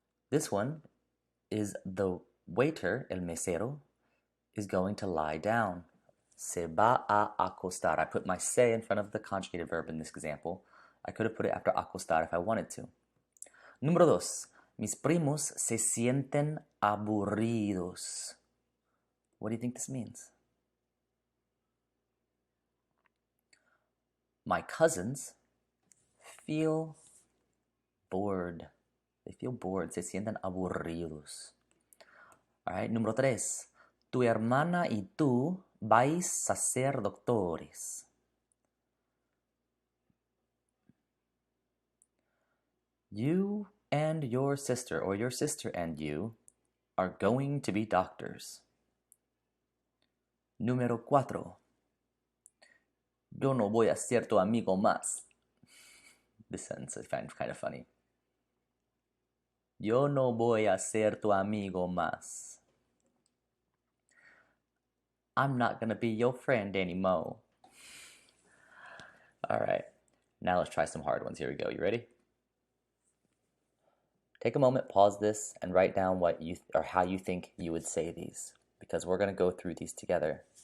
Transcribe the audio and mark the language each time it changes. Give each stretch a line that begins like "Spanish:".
English: This one is the waiter,
Spanish: el mesero,
English: is going to lie down.
Spanish: Se va a acostar.
English: I put my se in front of the conjugated verb in this example. I could have put it after acostar if I wanted to.
Spanish: Número dos. Mis primos se sienten aburridos.
English: What do you think this means? My cousins feel bored. They feel bored.
Spanish: Se sienten aburridos.
English: All right,
Spanish: número tres. Tu hermana y tú vais a ser doctores.
English: You and your sister, or your sister and you, are going to be doctors.
Spanish: Número cuatro. Yo no voy a ser tu amigo más.
English: This sentence I find kind of funny.
Spanish: Yo no voy a ser tu amigo más.
English: I'm not going to be your friend anymore. All right, now let's try some hard ones. Here we go. You ready? Take a moment, pause this, and write down what you or how you think you would say these, because we're going to go through these together.